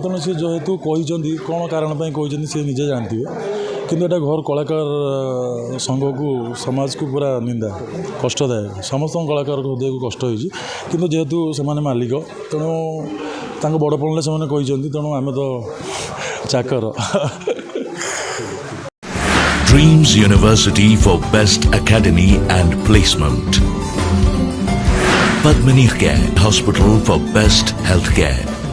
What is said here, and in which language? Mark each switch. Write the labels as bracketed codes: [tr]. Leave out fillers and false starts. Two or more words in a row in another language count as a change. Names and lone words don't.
[or] ତେଣୁ ସେ ଯେହେତୁ କହିଛନ୍ତି କ'ଣ କାରଣ ପାଇଁ କହିଛନ୍ତି ସେ ନିଜେ ଜାଣିଥିବେ, କିନ୍ତୁ ଏଇଟା ଘର କଳାକାର ସଂଘକୁ ସମାଜକୁ ପୁରା ନିନ୍ଦା କଷ୍ଟଦାୟକ। ସମସ୍ତଙ୍କ କଳାକାର ହୃଦୟକୁ କଷ୍ଟ ହେଇଛି, କିନ୍ତୁ ଯେହେତୁ ସେମାନେ ମାଲିକ ତେଣୁ ତାଙ୍କ ବଡ଼ପଣରେ ସେମାନେ କହିଛନ୍ତି, ତେଣୁ ଆମେ ତ ଚାକର। [en] Dreams University for Best Academy and Placement. Padmini Care Hospital for Best Healthcare.